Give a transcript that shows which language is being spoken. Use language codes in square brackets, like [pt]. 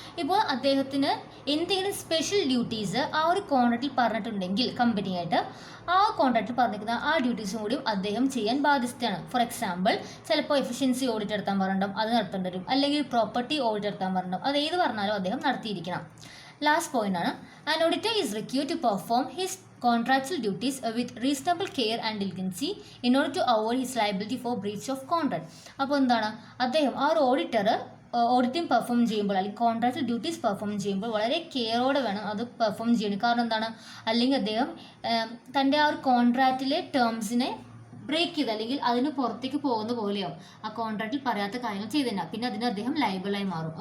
[ml] ഇപ്പോൾ അദ്ദേഹത്തിന് എന്തെങ്കിലും സ്പെഷ്യൽ ഡ്യൂട്ടീസ് ആ ഒരു കോൺട്രാക്റ്റിൽ പറഞ്ഞിട്ടുണ്ടെങ്കിൽ കമ്പനിയായിട്ട് ആ കോൺട്രാക്റ്റിൽ പറഞ്ഞിരിക്കുന്ന ആ ഡ്യൂട്ടീസും കൂടി അദ്ദേഹം ചെയ്യാൻ ബാധ്യസ്ഥയാണ്. ഫോർ എക്സാമ്പിൾ ചിലപ്പോൾ എഫിഷ്യൻസി ഓഡിറ്റ് നടത്താൻ പറഞ്ഞിട്ടും അത് നടത്തേണ്ടി വരും, അല്ലെങ്കിൽ പ്രോപ്പർട്ടി ഓഡിറ്റ് നടത്താൻ പറഞ്ഞിട്ടും അത് ഏത് പറഞ്ഞാലും അദ്ദേഹം നടത്തിയിരിക്കണം. ലാസ്റ്റ് പോയിന്റ് ആണ് [en] An auditor is required to perform his contractual duties with reasonable care and diligency in order to avoid his liability for breach of contract. [ml] അപ്പോൾ എന്താണ് അദ്ദേഹം ആ ഒരു ഓഡിറ്റർ ഓഡിറ്റിംഗ് പെർഫോം ചെയ്യുമ്പോൾ അല്ലെങ്കിൽ കോൺട്രാക്ച്വൽ ഡ്യൂട്ടീസ് പെർഫോം ചെയ്യുമ്പോൾ വളരെ കെയറോടെ വേണം അത് പെർഫോം ചെയ്യണം. കാരണം എന്താണ്, അല്ലെങ്കിൽ അദ്ദേഹം തൻ്റെ ആ ഒരു കോൺട്രാക്റ്റിലെ ടേംസിനെ ബ്രേക്ക് ചെയ്ത് അല്ലെങ്കിൽ അതിന് പുറത്തേക്ക് പോകുന്ന പോലെയോ ആ കോൺട്രാക്റ്റിൽ പറയാത്ത കാര്യങ്ങൾ ചെയ്തില്ല, പിന്നെ അതിന് അദ്ദേഹം ലയബിളായി മാറും.